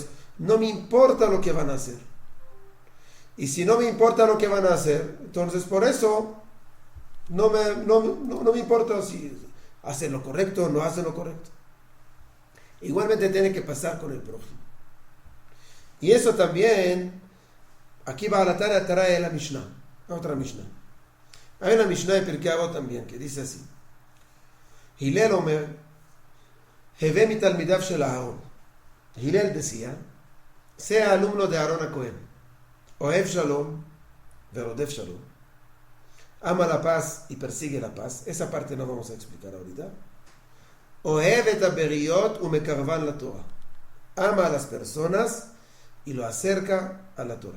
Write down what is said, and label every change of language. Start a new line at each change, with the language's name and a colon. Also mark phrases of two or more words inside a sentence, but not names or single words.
Spanish: No me importa lo que van a hacer. Y si no me importa lo que van a hacer, entonces por eso no me importa si hacen lo correcto o no hacen lo correcto. Igualmente tiene que pasar con el prójimo. Y eso también, aquí Baal HaTanya trae la Mishnah, otra Mishnah. Hay una Mishnah de Pirkei Avot también, que dice así.
Hebrew: הלל אומר, הוי מתלמידיו של אהרן.
Spanish: Hillel decía, sea alumno de Aarón HaKohen,
Hebrew: אוהב שלום, ורודף שלום.
Spanish: Ama la paz y persigue la paz. Esa parte no vamos a explicar ahorita.
Hebrew: אוהב את הבריות ומקרבן לתורה.
Spanish: Ama a las personas y lo acerca a la Torah.